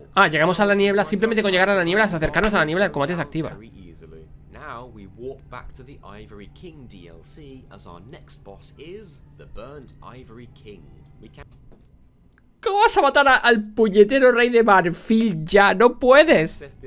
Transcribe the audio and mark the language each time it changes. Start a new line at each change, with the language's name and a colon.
Spanish: Llegamos a la niebla. Simplemente con llegar a la niebla, acercarnos a la niebla, el combate se activa.
English: Now we walk back to the Ivory King DLC as our next boss is the Burnt Ivory King.
Spanish: ¿Cómo vas a matar al puñetero rey de marfil ya? ¡No puedes!